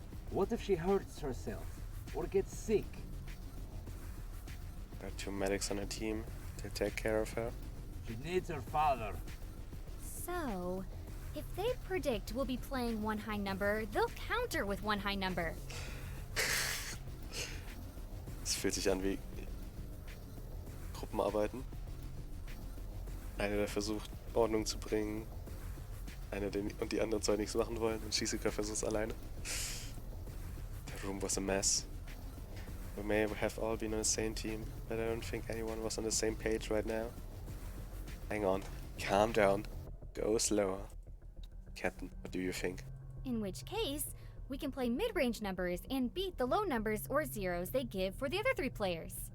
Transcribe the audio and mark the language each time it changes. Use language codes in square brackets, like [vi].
[en] What if she hurts herself? Or gets sick? There are 2 medics on her team. They'll take care of her. She needs her father. So, if they predict we'll be playing one high number, they'll counter with one high number. [de] Es fühlt sich an wie Gruppenarbeiten. Einer, der versucht, Ordnung zu bringen. Einer, und die anderen 2 nichts machen wollen. Und Shizuka versucht es alleine. [en] The room was a mess. We may have all been on the same team, but I don't think anyone was on the same page right now. Hang on. Calm down. Go slower. Captain, what do you think? In which case, we can play mid-range numbers and beat the low numbers or zeros they give for the other 3 players.